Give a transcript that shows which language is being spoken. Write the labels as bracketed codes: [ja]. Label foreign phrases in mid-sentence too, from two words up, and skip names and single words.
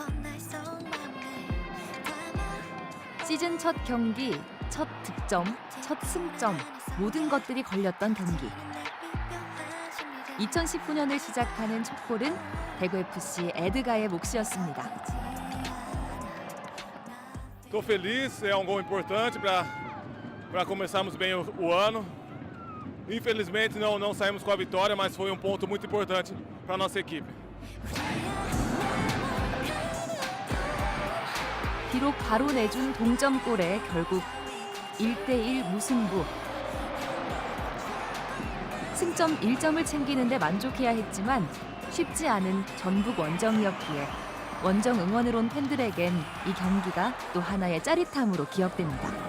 [ko] 시즌 첫 경기, 첫 득점, 첫 승점, 모든 것들이 걸렸던 경기. 2019년을 시작하는 첫 골은 대구FC 에드가의 몫이었습니다. [pt] Estou feliz, é um gol importante para começarmos bem o ano. Infelizmente não saímos com a vitória, mas foi um ponto muito importante para a nossa equipe. [ko] 비록 바로 내준 동점골에 결국 1대1 무승부. 승점 1점을 챙기는 데 만족해야 했지만 쉽지 않은 전북 원정이었기에 원정 응원을 온 팬들에겐 이 경기가 또 하나의 짜릿함으로 기억됩니다.